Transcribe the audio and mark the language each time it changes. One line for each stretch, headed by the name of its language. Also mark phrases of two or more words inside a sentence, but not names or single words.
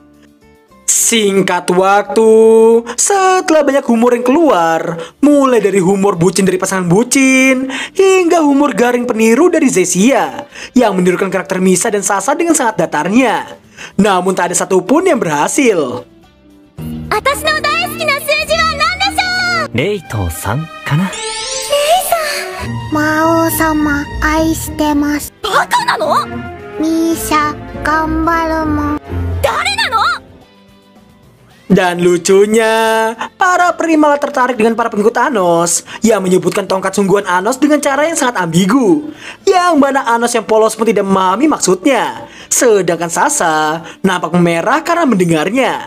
Indonesian: Singkat waktu, setelah banyak humor yang keluar, mulai dari humor bucin dari pasangan bucin, hingga humor garing peniru dari Zesia, yang menirukan karakter Misa dan Sasa dengan sangat datarnya. Namun tak ada satupun yang berhasil.
Japanese: 私の大好きな数字は何でしょう。レイトさんかな。魔王様愛してます。バカなの？ミーシャ頑張るもん。誰なの？
Indonesian: Dan lucunya, para peri malah tertarik dengan para pengikut Anos yang menyebutkan tongkat sungguhan Anos dengan cara yang sangat ambigu, yang mana Anos yang polos pun tidak memahami maksudnya. Sedangkan Sasa nampak memerah karena mendengarnya.